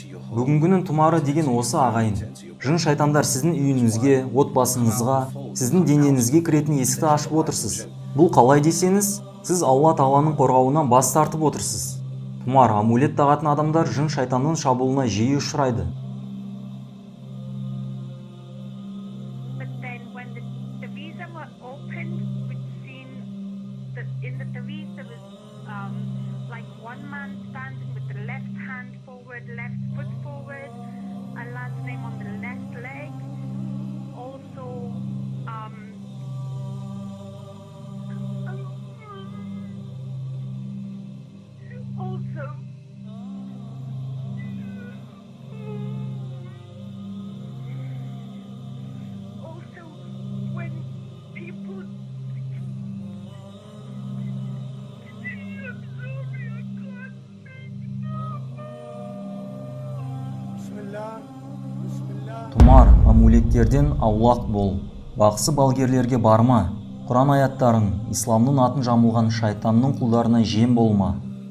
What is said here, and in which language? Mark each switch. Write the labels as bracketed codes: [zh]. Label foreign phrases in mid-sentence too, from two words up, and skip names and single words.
[kk] Бүгінгінің тұмары деген осы ағайын. Жын шайтандар сіздің үйіңізге, отбасыңызға, сіздің денеңізге кіретін есікті ашып отырсыз. Бұл қалай десеңіз, сіз Алла Тағаланың қорғауынан бас тартып отырсыз. Тұмар, амулет тағатын адамдар жын шайтанның шабуылына жиі ұшырайды. [en] But then when the taweez were opened, we'd seen that in the taweez there was like one man standing with the left hand forward, left foot forward, Allah's name on the left leg. Also, also when people [kk] Тұмар, амулеттерден аулақ бол. Бақсы балгерлерге барма. Құран аяттарын, исламның атын жамылған шайтанның құлдарына жем болма.